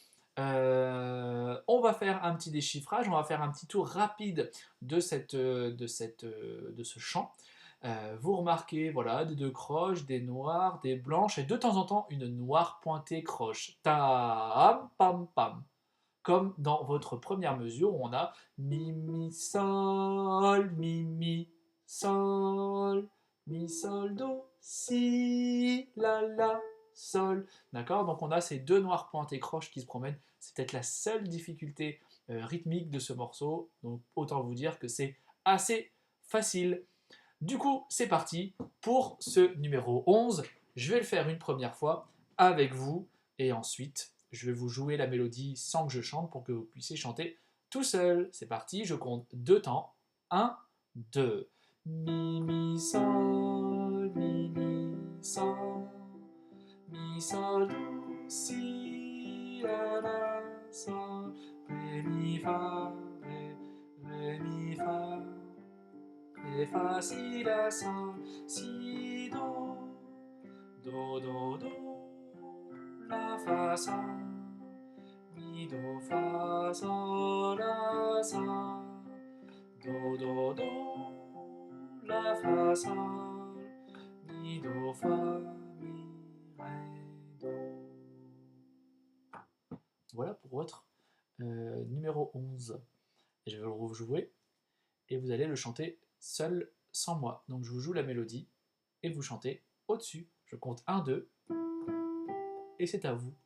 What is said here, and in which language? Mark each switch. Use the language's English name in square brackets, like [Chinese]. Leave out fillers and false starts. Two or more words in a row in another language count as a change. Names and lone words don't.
[French] On va faire un petit déchiffrage, on va faire un petit tour rapide de ce chant. Vous remarquez, voilà, des deux croches, des noires, des blanches, et de temps en temps, une noire pointée croche. Tam, pam, pam. Comme dans votre première mesure où on a mi, sol, mi, sol, do, si, la, sol. D'accord? Donc on a ces deux noirs pointés croches qui se promènent. C'est peut-être la seule difficulté rythmique de ce morceau. Donc autant vous dire que c'est assez facile. Du coup, c'est parti pour ce numéro 11. Je vais le faire une première fois avec vous et ensuite, je vais vous jouer la mélodie sans que je chante pour que vous puissiez chanter tout seul. C'est parti, je compte deux temps. 1, 2. Mi, sol, sol, do, si, la, sol, mi, fa, mi, fa. Ré, fa, si, la, sol, si, do, la, fa, sol, mi, do, fa, sol, la, sol, do, la, fa, sol, mi, do, fa, mi, ré, do. Voilà pour votre numéro 11. Et je vais le rejouer et vous allez le chanter seul sans moi. Donc je vous joue la mélodie et vous chantez au-dessus. Je compte 1, 2 et c'est à vous.